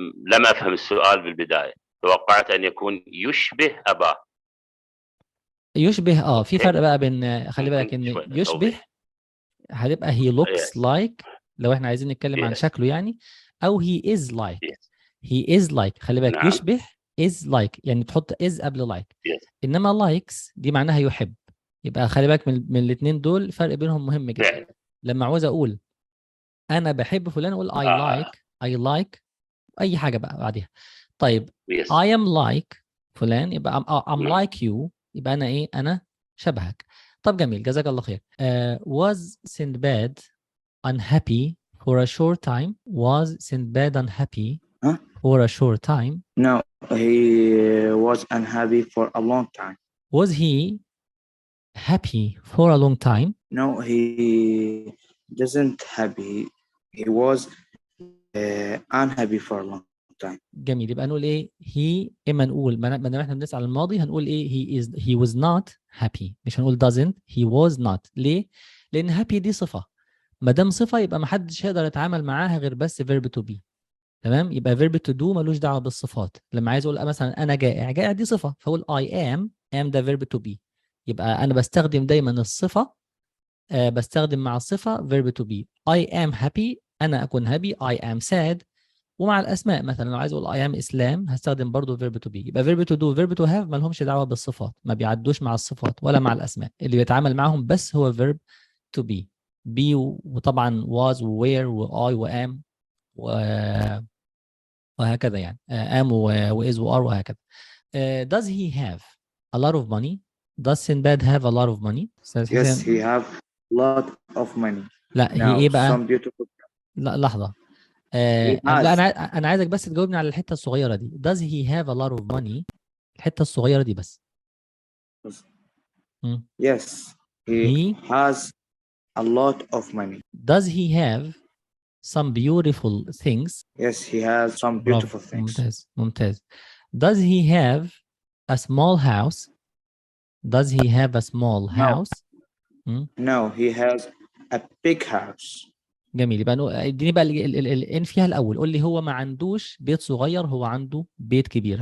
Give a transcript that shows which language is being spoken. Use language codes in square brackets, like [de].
[ar] لم أفهم السؤال بالبداية. توقعت أن يكون يشبه أباه. يشبه في فرق بقى بين خلي بالك إن يشبه هتبقى [en] he looks like [ar] لو إحنا عايزين نتكلم عن شكله يعني أو [en] he is like. he is like [ar] خلي بالك. نعم. يشبه is like يعني تحط is قبل like. إنما likes دي معناها يحب. يبقى خلي بالك من الاثنين دول فرق بينهم مهم جدا. لما عاوز أقول أنا بحب فلان أقول I like أي حاجة بقى بعدها. طيب I am like فلان يبقى [en] I'm like you [ar] يبقى أنا إيه؟ أنا شبهك. طب جميل جزاك الله خير. [en] Was Sinbad unhappy for a short time? Was Sinbad unhappy for a short time? No, he was unhappy for a long time. Was he happy for a long time? No, he doesn't happy. He was unhappy for a long time. [ar] جميل. يبقى نقول ايه he، اما نقول ما دام احنا بنسأل الماضي هنقول ايه [en] he was not happy، [ar] مش هنقول doesn't. [en] he was not. [ar] ليه؟ لان happy دي صفة، ما دام صفة يبقى ما حدش هيقدر يتعامل معاها غير بس verb to be. تمام؟ يبقى verb to do ملوش دعوة بالصفات. لما عايز اقول مثلا انا جائع، جائع دي صفة، فاقول [en] I am [ar] ده verb to be. يبقى انا بستخدم دايما الصفة، بستخدم مع الصفة verb to be. [en] I am happy، [ar] انا اكون [en] happy. I am sad. [ar] ومع الاسماء مثلا لو عايز اقول [en] I am [ar] اسلام هستخدم برضو verb to be. يبقى verb to do verb to have ما لهمش دعوه بالصفات، ما بيعدوش مع الصفات ولا مع الاسماء. اللي بيتعامل معاهم بس هو verb to be. be وطبعا was و were و I و am وهكذا يعني am و is و are وهكذا. [en] Does he have a lot of money? Does Sinbad have a lot of money? Yes, he have a lot of money. [ar] لا هي [en] Now [ar] ايه بقى؟ [en] some beautiful. [ar] لا لحظه. [en] He [ar] لا [en] has. [ar] انا عايزك بس تجاوبني على الحته الصغيره دي. [en] Does he have a lot of money؟ [ar] الحته الصغيره دي بس. [en] Yes, he has a lot of money. Does he have some beautiful things؟ Yes, he has some beautiful things. [ar] ممتاز ممتاز. [en] Does he have a small house؟ Does he have a small house؟ No, he has a big house. [ar] جميل. يبقى اديني بقى ان فيها الاول. قول لي هو ما عندوش بيت صغير، هو عنده بيت كبير.